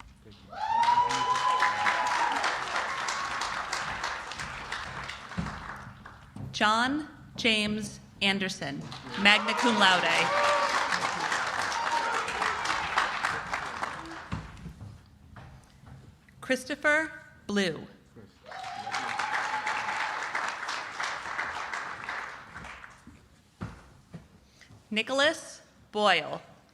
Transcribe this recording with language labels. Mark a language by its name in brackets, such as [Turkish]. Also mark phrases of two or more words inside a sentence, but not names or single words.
[English] John James Anderson, [Latin] magna cum laude. [English] Christopher Blue. Nicholas Boyle.